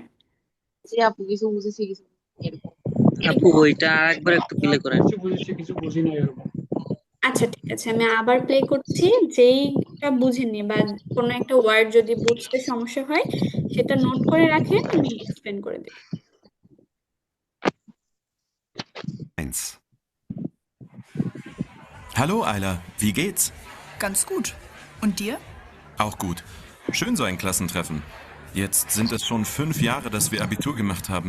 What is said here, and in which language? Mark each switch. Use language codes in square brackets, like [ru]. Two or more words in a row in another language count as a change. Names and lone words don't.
[bn] জি আপু, কিছু বুঝেছি কিছু বুঝিনি, এরকম। আপু এরকম। ওইটা আরেকবার একটু প্লে করেন। কিছু বুঝেছি কিছু বুঝি না এরকম। আচ্ছা, ঠিক আছে, আমি আবার প্লে করছি। যেইটা বুঝেনি বা কোনো একটা ওয়ার্ড যদি বুঝতে সমস্যা হয় সেটা নোট করে রাখেন, আমি এক্সপ্লেন করে দেব। [de] Eins. Hallo Ayla, wie geht's? Ganz gut. Und dir? Auch gut. Schön so ein Klassentreffen. Jetzt sind es schon 5 Jahre, dass wir Abitur gemacht haben.